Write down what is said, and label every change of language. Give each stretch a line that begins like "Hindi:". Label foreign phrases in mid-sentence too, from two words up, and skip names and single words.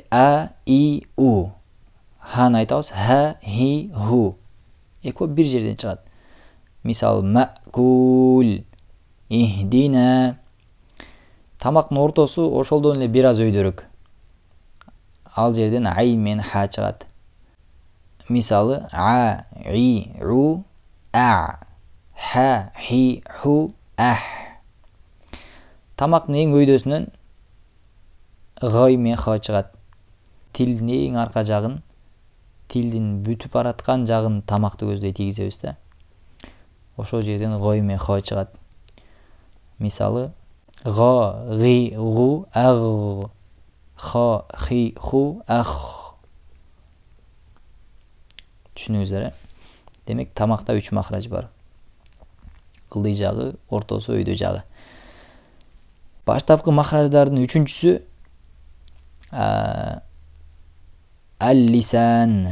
Kyrgyz: А, и, у. Ханы айтабыз. Ха, хи, ху. Экөө бир жерден чыгат. Мисалы, ма'кул, ихдина, Тамактын ортосу ошолдон эле бир аз өйдөрөөк. Ал жерден айн менен ха чыгат. Мисалы а, и, у, а, ха, хи, ху, ах. Тамактын эң өйдөсүнөн гай менен ха чыгат. Тилдин эң арка жагын, тилдин бүтүп бараткан жагын тамакты көздөй тийгизебиз да. Ошол жерден гай менен ха чыгат. Мисалы га, ги, гу, аг, ха, хи, ху, ах. Түшүнүңүздөр. Демек тамакта 3 махрач бар. Ылдый жагы, ортосу, өйдө жагы. Баштапкы махраждардын 3-чүсү ал-лисан.